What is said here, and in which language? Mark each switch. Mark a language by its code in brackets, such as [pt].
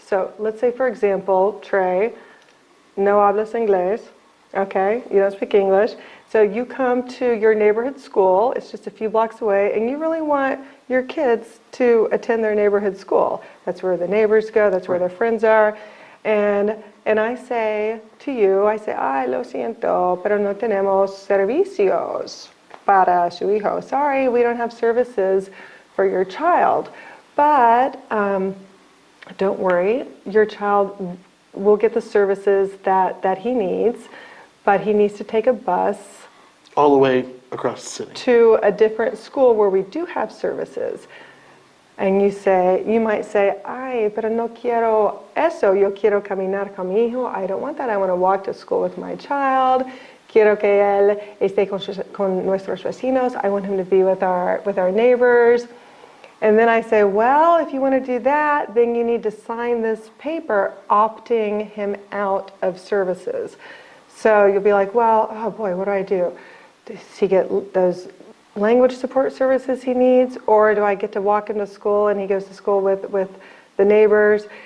[en] So let's say, for example, Trey, no hablas inglés, okay? You don't speak English. So you come to your neighborhood school, it's just a few blocks away, and you really want your kids to attend their neighborhood school. That's where the neighbors go, that's where their friends are. [es] And I say to you, ay, lo siento, pero no tenemos servicios para su hijo. [en] Sorry, we don't have services for your child. But don't worry, your child will get the services that he needs, but he needs to take a bus All the way across the city. to a different school where we do have services. [es] And you might say, ay, pero no quiero eso, yo quiero caminar con mi hijo. [en] I don't want that, I want to walk to school with my child. [es] Quiero que él esté con nuestros vecinos. [en] I want him to be with our neighbors. And then I say, well, if you want to do that, then you need to sign this paper opting him out of services. So you'll be like, well, oh boy, what do I do? Does he get those language support services he needs, or do I get to walk him to school and he goes to school with the neighbors?